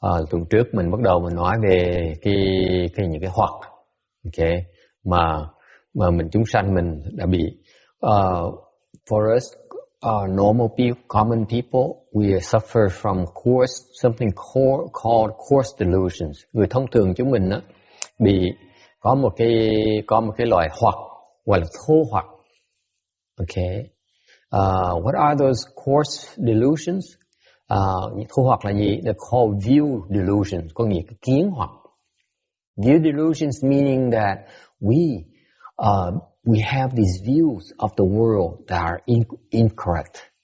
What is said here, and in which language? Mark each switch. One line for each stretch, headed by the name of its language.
Vietnamese: Tuần trước mình bắt đầu mình nói về những cái hoặc, okay, mà mình chúng sanh mình đã bị.
English: For us, normal people, common people, we suffer from something called coarse delusions.
Vietnamese: Người thông thường chúng mình á bị có một cái loại hoặc gọi là thô hoặc.
English: Okay. What are those coarse delusions?
Vietnamese: Những thô hoặc là gì?
English: They're called view delusions,
Vietnamese: có nghĩa là kiến hoặc.
English: View delusions meaning that we have these views of the world that are incorrect.